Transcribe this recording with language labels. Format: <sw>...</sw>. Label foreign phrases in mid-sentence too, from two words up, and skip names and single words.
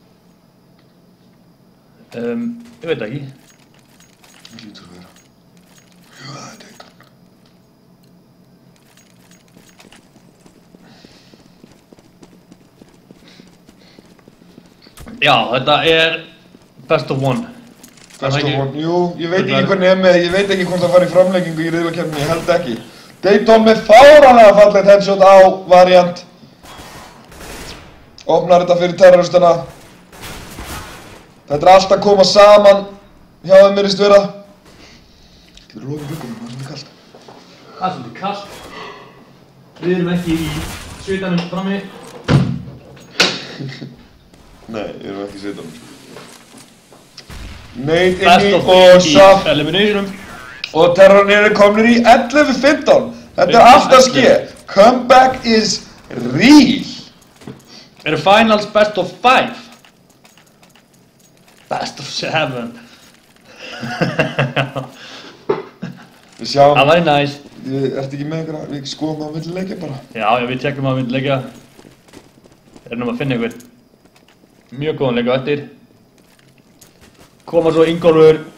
<is>Ég veit ekki. Það lítur að vera. Jú, það er Dayton. Já, þetta er</is> <en>best of one. Best of one,</en> <is>jú, ég veit ekki hvernig með, ég veit ekki hvort það fari í framleggingu í riðlakeppninni, ég held ekki. Dayton með fáránlega fallegt headshot á variant. Opnar þetta fyrir terroristana. Þetta er allt að koma saman hjá þeim virðist vera. Getur þú lokað gluggunum, það er svolítið kallt. Það er svolítið kallt. Við erum ekki í svitanum frammi. Nei, við erum ekki í svitanum. Nate inni og Saf. Eliminationum. Og terrornir eru komnir í 11-15. Þetta er allt að ske.</is> <en>Comeback is real. Eru finals best of 5? Best of 7.</en> <is>Við sjáum. Það væri næs. Ertu ekki með einhverja, við skoðum á milli leikja bara. Já, við tjekkum á milli leikja. Erum að finna einhver mjög góðan leik á eftir. Koma svo Ingólfur.</is>